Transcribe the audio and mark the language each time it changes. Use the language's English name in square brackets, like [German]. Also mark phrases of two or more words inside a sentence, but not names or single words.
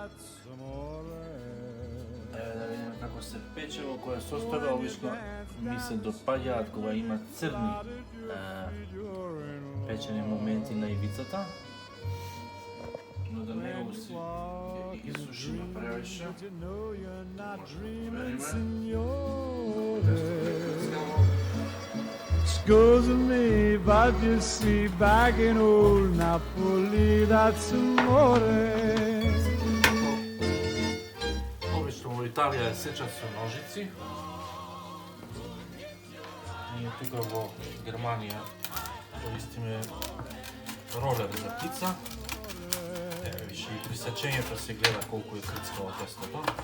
[Macedonian] Еве да видиме како се пече, во која состојба обично ми се допаѓаат кога има црни печени моменти на ивицата. Но да не го си ги сушиме превише. [English] to know you're not [Macedonian] Може да [English] dreaming, [Macedonian] провериме. [English] signore. [Italian] Scusa me, [English] but you see, back in old Napoli, that's amore. [Macedonian] Обично во Италија е сечат со ножици. Ние тука во Германија користиме ролер за пица. Еве више и при сечењето се гледа колку е крцкаво тестото.